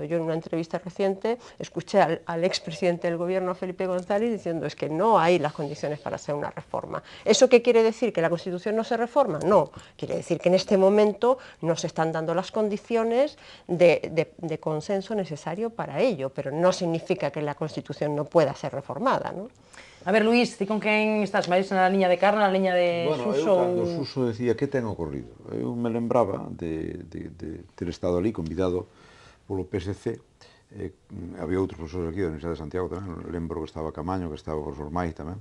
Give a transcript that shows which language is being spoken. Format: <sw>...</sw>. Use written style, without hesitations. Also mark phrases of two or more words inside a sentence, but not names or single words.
<es>Yo en una entrevista reciente escuché al expresidente del gobierno, Felipe González, diciendo es que no hay las condiciones para hacer una reforma. ¿Eso qué quiere decir? ¿Que la Constitución no se reforma? No, quiere decir que en este momento no se están dando las condiciones de consenso necesario para ello, pero no significa que la Constitución no pueda ser reformada, ¿no?</es> <gl>A ver, Luís, ti con quen estás? Mais na liña de Carna, na liña de Suso? Bueno, cando Suso decía que ten ocorrido. Eu me lembraba de ter estado ali convidado polo PSC. Había outros profesores aquí da Universidade de Santiago tamén, lembro que estaba Camaño, que estaba o profesor Mai tamén.</gl>